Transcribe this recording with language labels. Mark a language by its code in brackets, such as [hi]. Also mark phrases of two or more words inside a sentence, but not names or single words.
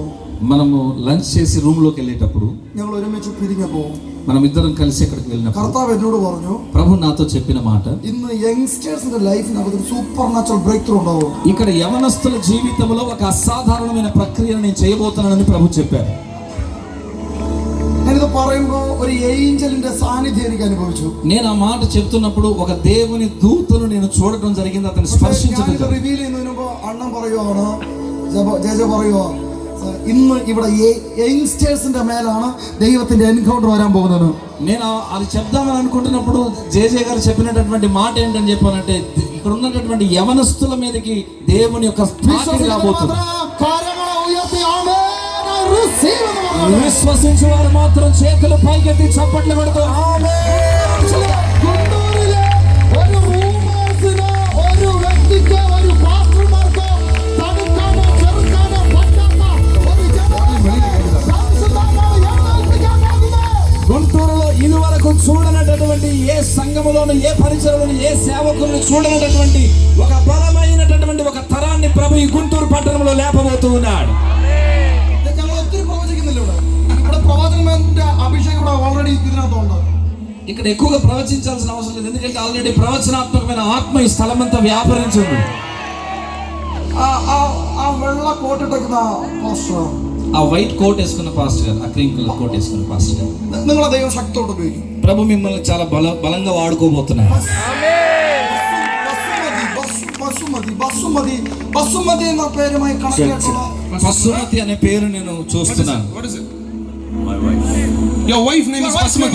[te] మనము లంచ్ చేసి రూమ్ లోకి వెళ్ళేటప్పుడు [ml] ഞങ്ങൾ ഒരുമിച്ച് പിരിഞ്ഞപ്പോ [te] మనం ఇద్దరం కలిసి ఎక్కడికి వెళ్ళినప్పుడు [ml] കർത്താവ് എന്നോട് പറഞ്ഞു, [te] ప్రభు నాతో చెప్పిన మాట, [ml] ഇന്ന് യങ്സ്റ്റേഴ്സിന്റെ ലൈഫിനകത്ത് ഒരു [en] super natural break through [ml] ഉണ്ടാവും. [te] ఇక్కడ యవనస్తుల జీవితంలో ఒక అసాధారణమైన ప్రక్రియను నేను చేయబోతున్నానని ప్రభు చెప్పారు. [ml] ഞാനിത് പറയുമ്പോൾ ഒരു ഏഞ്ചലിന്റെ സാന്നിധ്യം എനിക്ക് അനുഭവിച്ചു. [te] నేను ఆ మాట చెప్తున్నప్పుడు ఒక దేవుని దూతను నేను చూడటం జరిగింది, అతన్ని స్పర్శించడం జరిగింది. [ml] റിവീൽ ചെയ്യുന്നതിന് മുമ്പ് അണ്ണൻ പറയുവാണ്, ജേജ പറയുവാ, ഇന്ന് ഇവിടെ യങ്സ്റ്റേഴ്സിന്റെ മേലാണ് ദൈവത്തിന്റെ എൻകൗണ്ടർ వరాൻ പോകുന്നത്. [te] నేను అది చెప్దామని అనుకుంటున్నప్పుడు జేజే గారు చెప్పినటువంటి మాట ఏంటని చెప్పానంటే, ఇక్కడ ఉన్నటువంటి యవనస్తుల మీదకి దేవుని యొక్క స్థాయి రాబోతుంది. విశ్వసించే వారు మాత్రం చేతులు పైకెత్తి చప్పట్లు కొడుతూ [ml] ഒരു വ്യക്തിക്ക് ഒരു പാസ്റ്റർമാർക്ക് തടുക്കാനോ ചെറുക്കാനോ പറ്റാത്ത ഒരു [te] గుంటూరులో ఇదివరకు చూడనటువంటి ఏ సంఘములోను, ఏ పరిచయలోను, ఏ సేవకులను చూడనటువంటి ఒక బలమైనటువంటి ఒక తరాన్ని ప్రభు ఈ గుంటూరు పట్టణంలో లేపబోతూ ఉన్నాడు. [ml] ഞങ്ങൾ ഒത്തിരി പ്രവചിക്കുന്നില്ല. ഇവിടെ പ്രവാചകന്റെ അഭിഷേകം ഇവിടെ ഓൾറെഡി ഇതിനകത്തുണ്ട്. [te] ఇక్కడ ఎక్కువగా ప్రవచించాల్సిన అవసరం లేదు, ఎందుకంటే ఆల్రెడీ ప్రవచనాత్మకమైన ఆత్మ ఈ స్థలం అంతా వ్యాపరించింది. [ml] ആ വെള്ള കോട്ടിട്ടേക്കുന്ന പാസ്റ്റർ, [te] ఆ [en] white coat [te] వేసుకున్న పాస్టర్ గారు, ఆ [en] cream colour coat [te] వేసుకున్న పాస్టర్ గారు, [ml] നിങ്ങളെ ദൈവം ശക്തിയോട് ഉപയോഗിക്കും. [te] ప్రభు మిమ్మల్ని చాలా బలంగా వాడుకోబోతున్నారు. [ml] ബസുമതി എന്ന പേരുമായി കണക്ട്. [te] బసుమతి అనే పేరు నేను చూస్తున్నాను. [en] What is it? My wife. Your wife name is Basmati.